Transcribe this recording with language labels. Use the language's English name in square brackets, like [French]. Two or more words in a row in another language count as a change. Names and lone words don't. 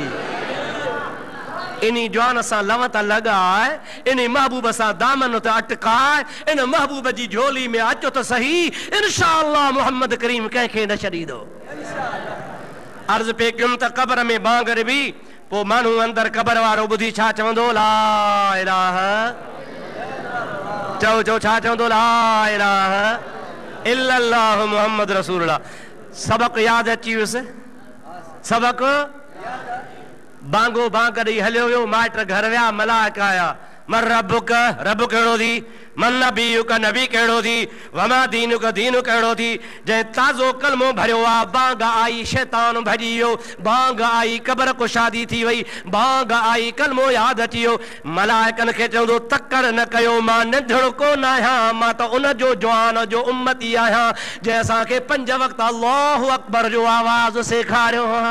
[Sindhi] इन्ही जवान सां लव त लॻाए इन्ही महबूब सां दामन त अटकाए इन महबूब जी झोली में अचो त सही इंशाअल्लाह मोहम्मद करीम कंहिंखे न छॾींदो अर्ज़ पे कयुमि त क़ब्र में बांगर बि पोइ माण्हू अंदरि क़ब्र वारो ॿुधी छा चवंदो [Arabic] لا إله [Sindhi] चओ चओ छा चवंदो [Arabic] لا إله إلا الله محمد رسول الله [Sindhi] सबक़ यादि अची वियुसि सबक़ बांगो बांग ॾेई हलियो वियो माइट घर विया मलाइका आया [Arabic] من ربك [Sindhi] रब कहिड़ो थी [Arabic] من نبيك [Sindhi] नबी कहिड़ो थी [Arabic] وما دينك [Sindhi] दीन कहिड़ो थी जंहिं ताज़ो कलमो भरियो आहे बांग आई शैतान भॼी वियो बांग आई क़ब्र कुशादी थी वई बांग आई कलमो यादि अची वियो मलाइकनि खे चवंदो तकड़ न कयो मां नंढड़ो कोन आहियां मां त उन जो जवान जो उम्मती आहियां जंहिं असांखे 5 वक़्त [Arabic] الله أكبر [Sindhi] जो आवाज़ सेखारियो